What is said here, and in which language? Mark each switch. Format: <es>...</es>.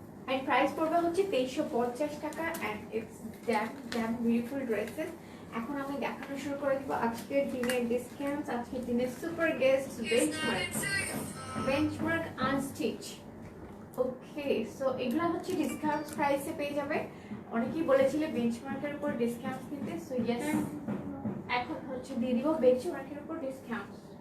<bn>and price পড়বে হচ্ছে 2350 টাকা।</bn> <en>and it's damn beautiful dresses.</en> <bn>এখন আমি দেখানো শুরু করে দিব আজকের দিনের ডিসকাউন্টস, আজকের দিনের সুপার গেস্ট বেঞ্চমার্ক আনস্টিচ। ওকে, সো এগুলো হচ্ছে ডিসকাউন্ট প্রাইসে পেয়ে যাবে। অনেকেই বলেছিল বেঞ্চমার্কের উপর ডিসকাউন্ট দিতে, সো ইয়েস এখন হচ্ছে দিয়ে দিব বেঞ্চমার্কের উপর ডিসকাউন্ট।</bn>